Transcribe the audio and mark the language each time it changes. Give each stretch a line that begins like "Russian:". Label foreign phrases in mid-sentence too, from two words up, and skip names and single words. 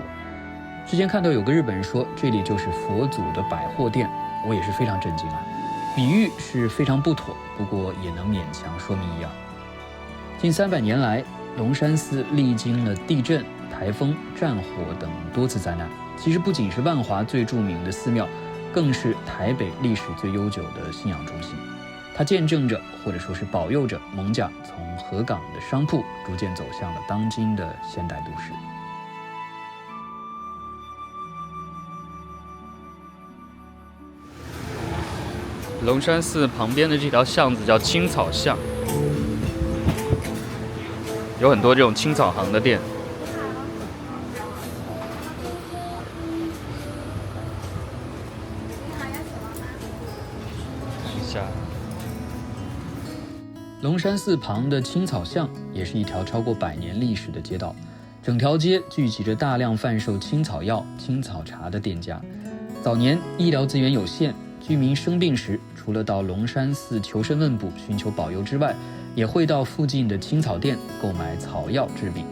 Chinese: 之前看到有個日本人說，這裡就是佛祖的百貨店，我也是非常震驚啊。比喻是非常不妥，不過也能勉強說明一二。近300年來，龍山寺歷經了地震、台風、戰火等多次災難。其實不僅是萬華最著名的寺廟，更是台北歷史最悠久的信仰中心。它見證着，或者說是保佑着艋舺從河港的商鋪逐漸走向了當今的現代都市。龍山寺旁邊的這條巷子叫青草巷，有很多這種青草行的店。龍山寺旁的青草巷也是一條超過100年歷史的街道，整條街聚集着大量販售青草藥、青草茶的店家。早年醫療資源有限，居民生病時，除了到龍山寺求神問卜、尋求保佑之外，也會到附近的青草店購買草藥治病。